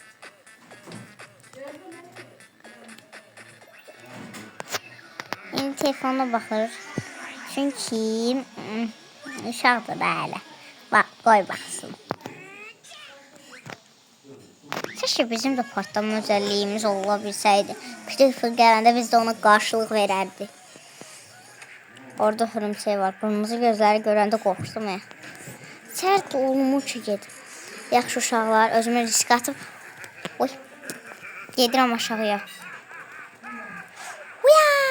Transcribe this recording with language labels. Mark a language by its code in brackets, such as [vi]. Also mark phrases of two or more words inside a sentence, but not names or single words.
[az] İndi telefona bakır. Çünkü uşaqdır belə. Bak, qoy baxsın. [tr] Keşke bizim de patlama özelliğimiz olabilseydi. [az] Creeper gələndə biz de ona qarşılıq verərdik. Orada hörümçək var. Qırmızı gözləri görəndə qorxdum ya. Sərt olmuş ki gedim. Yaxşı uşaqlar, özümü risk atıb. Oy. Gedirəm aşağıya. Uya!